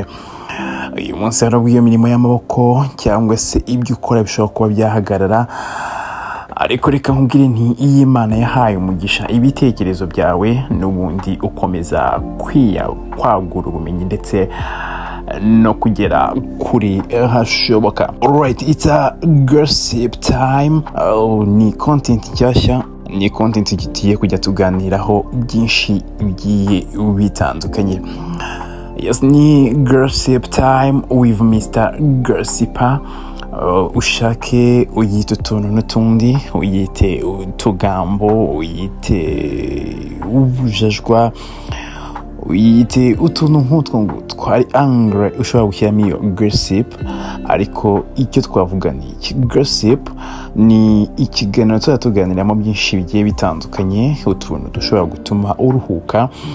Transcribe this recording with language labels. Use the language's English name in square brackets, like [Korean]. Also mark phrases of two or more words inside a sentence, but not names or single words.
[Kinyarwanda] Uyu munsi hari iyo mirimo y'amaboko cyangwa se ibyo ukora bishobora kuba byahagarara, ariko reka nkubwire nti iyi Imana yahaye umugisha ibitekerezo byawe, n'ubundi ukomeza kwagura ubumenyi ndetse no kugera kuri hashoboka. [English] Alright, it's a gossip time. [Kinyarwanda] Ni content nshyashya, ni content gitiye kujya tuganiraho byinshi bigiye bitandukanye. [English] Yes, ni gossip time with Mr. Gossiper. [Kinyarwanda] Ushake uyite utuntu n'utundi, uyite utugambo, uyite ubujajwa, uyite utuntu nk'utwo ngo twari angre ushobora gushyiramo iyo gossip. Ariko icyo twavuga ni iki? Gossip ni ikiganiro tuba tuganiramo byinshi bigiye bitandukanye, utuntu dushobora gutuma uruhuka.